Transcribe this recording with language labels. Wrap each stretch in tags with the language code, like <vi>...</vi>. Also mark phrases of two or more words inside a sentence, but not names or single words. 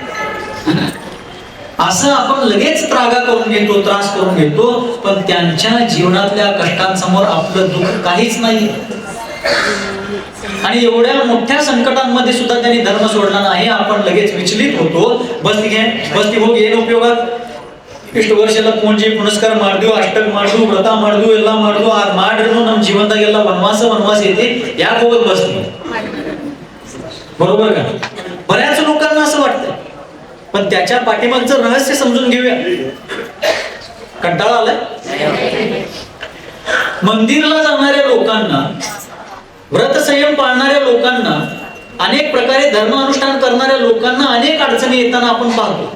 <mr>असं आपण लगेच त्रागा करून घेतो, त्रास करून घेतो, पण त्यांच्या जीवनातल्या कष्टांसमोर आपलं दुःख काहीच नाही. आणि एवढ्या मोठ्या संकटांमध्ये सुद्धा त्यांनी धर्म सोडला नाही. आपण लगेच विचलित होतो.</mr> <kn>बस्ती हो ಏನು ಉಪಯೋಗ ಇಷ್ಟು ವರ್ಷ ಎಲ್ಲ ಪೂಂಜಿ ಪುನಸ್ಕಾರ ಮಾಡಿದ್ವಿ, ಅಷ್ಟಕ್ ಮಾಡಿದ್ವಿ, ವ್ರತ ಮಾಡಿದ್ವಿ, ಎಲ್ಲ ಮಾಡಿದ್ವಿ, ಅದು ಮಾಡಿದ್ರು ನಮ್ಮ ಜೀವನದಾಗೆಲ್ಲ ವನವಾಸ ಐತಿ, ಯಾಕೆ ಹೋಗೋದು ಬಸ್ತಿ.</kn> <mr>बरोबर का? बऱ्याच लोकांना असं वाटतं, पण त्याच्या पाठीमागचं रहस्य समजून घेऊया. कंटाळा आलाय. मंदिरला जाणाऱ्या लोकांना व्रत संयम पाळणाऱ्या लोकांना, अनेक प्रकारे धर्म अनुष्ठान करणाऱ्या लोकांना अनेक अडचणी येताना आपण पाहतो.</mr>